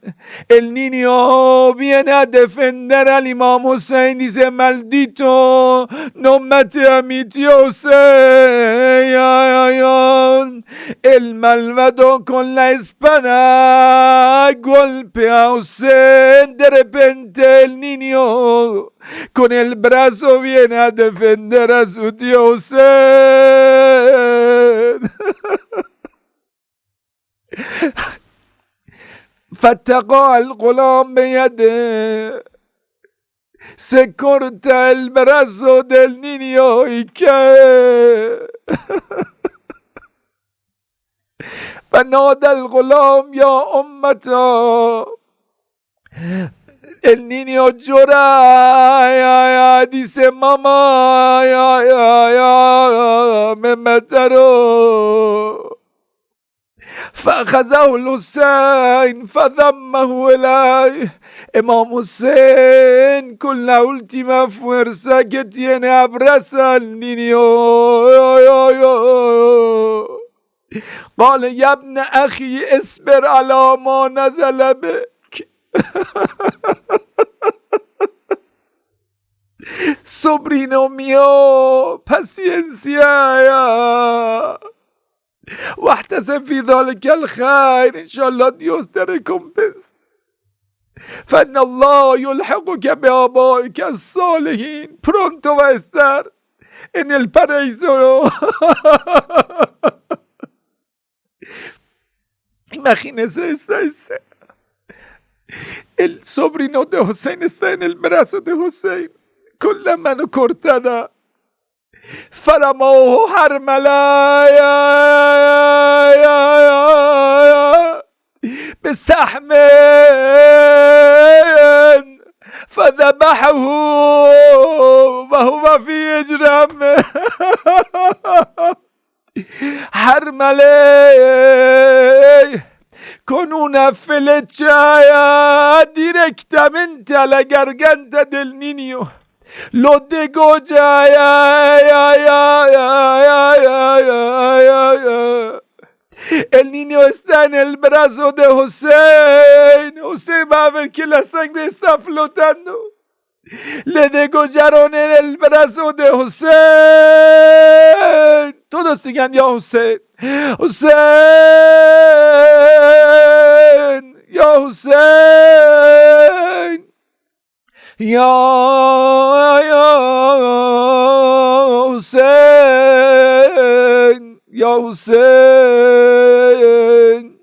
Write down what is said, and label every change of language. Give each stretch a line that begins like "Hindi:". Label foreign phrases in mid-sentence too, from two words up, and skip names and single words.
Spanish: El niño viene a defender al Imam Hussein, dice: maldito, no mate a mi tío Hussein. El malvado con la espada golpea a Hussein. De repente el niño con el brazo viene a defender a su tío Hussein.
Arabic: فاتقى الغلام بيده.
Spanish: Se corta el brazo del niño y cae.
Arabic: فنادى الغلام يا أمته.
Spanish: El niño llora, dice: mamá, me mataron.
Arabic: فأخذه الحسين فضمه إليه.
Spanish: Imam Hussein, con la última fuerza que tiene, abraza al niño.
Arabic: قال يا ابن أخي اصبر على ما نزل بك.
Spanish: Sobrino mío, paciencia.
Arabic: واحتسب في ذلك الخير. إن شاء الله
Spanish: Dios te recompensa.
Arabic: فإن الله يلحقك بآبائك الصالحين.
Spanish: Pronto va a estar en el paraíso. Imagínese esta escena. El sobrino de Hussein está en el brazo de Hussein con la mano cortada.
Arabic: فرموه حرملا بسحم فذبحه وهو في إجرام.
Spanish: حرمله con una flecha directamente a la garganta del niño. Lo degolla. El niño está en el brazo de Hussein. Usted va a ver que la sangre está flotando. Le degollaron en el brazo de Hussein. Todos digan:
Arabic: يا حسين، حسين، يا حسين. يا حسين، يا حسين.